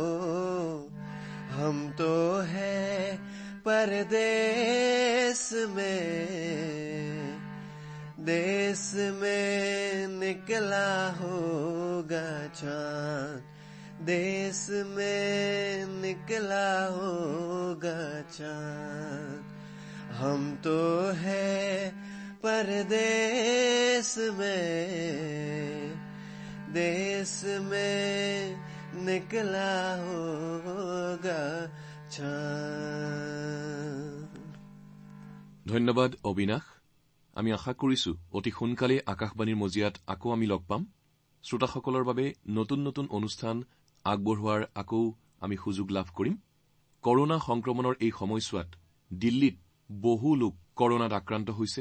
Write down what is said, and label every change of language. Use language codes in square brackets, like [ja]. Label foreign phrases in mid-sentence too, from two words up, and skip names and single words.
[hi] हम तो है परदेश में, देश में निकला होगा चांद, देश में निकला होगा चांद। हम तो है परदेश में, देश में निकला होगा चांद। [as] ধন্যবাদ অবিনাশ। আমি আশা কৰিছো অতি সোনকালে আকাশবাণীৰ মজিয়াত আকৌ আমি লগ পাম। শ্ৰোতাসকলৰ বাবে নতুন নতুন অনুষ্ঠান আগবঢ়োৱাৰ আকৌ আমি সুযোগ লাভ কৰিম। কৰোনা সংক্ৰমণৰ এই সময়ছোৱাত দিল্লীত বহু লোক কৰোনাত আক্ৰান্ত হৈছে।